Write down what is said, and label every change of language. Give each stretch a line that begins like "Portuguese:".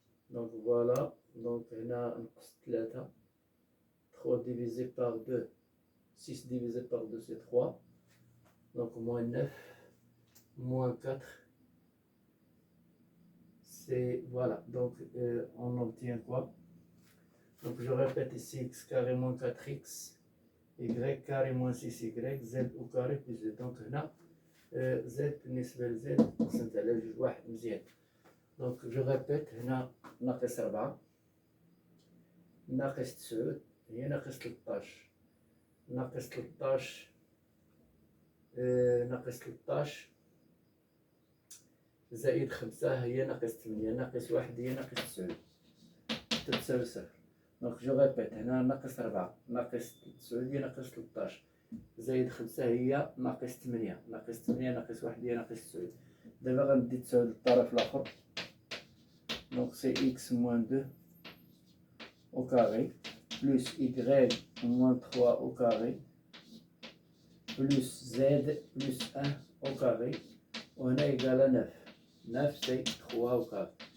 French: donc voilà donc
Arabic: هنا نقص
French: 3 3 divisé par 2 6 divisé par 2 c'est 3 donc moins 9 moins 4 c'est voilà donc on obtient quoi? donc je répète ici x carré moins 4x y carré moins 6y z au carré plus z.
Arabic: donc هنا z بالنسبة ل z قسمت على جوج واحد مزيان.
French: donc je répète
Arabic: هنا ناقص 4 ناقص 9 هي ناقص 13 ناقص 13 ناقص 13 زائد 5 هي ناقص 8 ناقص 1 هي ناقص 9 تساوي 0.
French: donc je répète
Arabic: هنا ناقص 4 ناقص 9 هي ناقص 13 زائد 5 هي ناقص 8 ناقص 8 ناقص 1 هي ناقص 9. دابا غندي تساوي للطرف الاخر
French: donc c'est x moins 2 au carré plus y moins 3 au carré plus z plus 1 au carré وهنا égal à 9 9 c'est 3 au carré.